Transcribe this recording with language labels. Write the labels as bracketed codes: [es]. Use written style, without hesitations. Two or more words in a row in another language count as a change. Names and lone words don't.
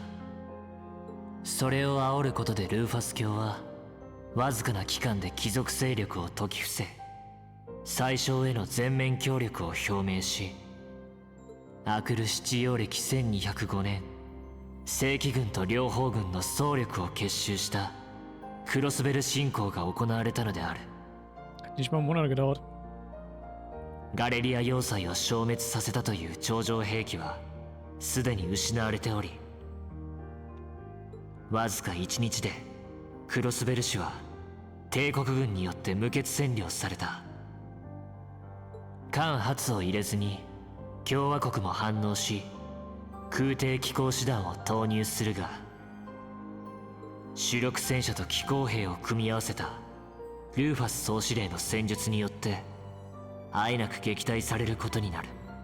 [ja] それを煽ることでルーファス教はわずかな期間で貴族勢力を説き伏せ、宰相への全面協力を表明し、アクル七葉暦1205年、正規軍と両方軍の総力を結集したクロスベル侵攻が行われたのである。 [de] Nicht mal einen Monat gedauert. [ja] ガレリア要塞を消滅させたという超常兵器はすでに失われており、わずか1日でクロスベル市は帝国軍によって無血占領された。間髪を入れずに共和国も反応し空挺機甲師団を投入するが、主力戦車と機甲兵を組み合わせたルーファス総司令の戦術によってあえなく撃退されることになる。